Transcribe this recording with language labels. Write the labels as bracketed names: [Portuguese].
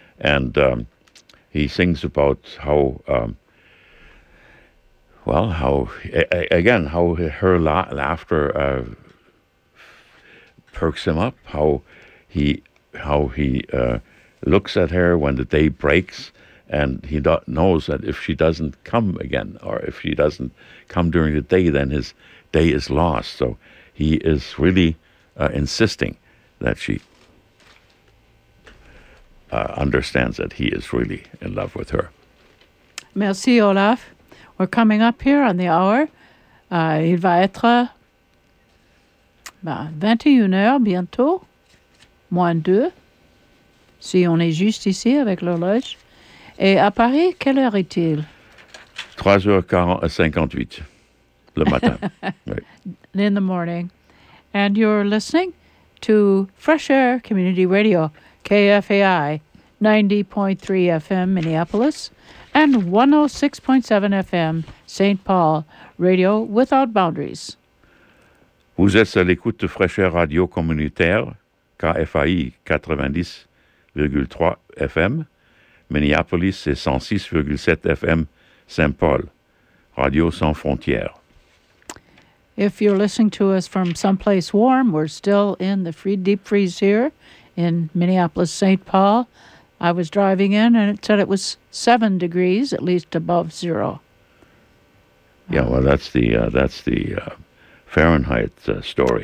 [English] And he sings about how, how her laughter perks him up, how he looks at her when the day breaks, and he knows that if she doesn't come again, or if she doesn't come during the day, then his day is lost. So he is really insisting that she understands that he is really in love with her. Merci, Olaf. We're coming up here on the hour. [French] Il va être 21h bientôt, moins deux, si on est juste ici avec l'horloge. Et à Paris, quelle heure est-il? 3h58 le matin. [English] Right. In the morning. And you're listening to Fresh Air Community Radio, KFAI, 90.3 FM, Minneapolis, and 106.7 FM, St. Paul, Radio Without Boundaries. [French] Vous êtes à l'écoute de Fresh Air Radio Communautaire, KFAI 90,3 FM, Minneapolis et 106,7 FM, St. Paul, Radio Sans Frontières. [English] If you're listening to us from someplace warm, we're still in the deep freeze here in Minneapolis, St. Paul. I was driving in and it said it was 7 degrees, at least above zero. Yeah, well, that's the Fahrenheit story.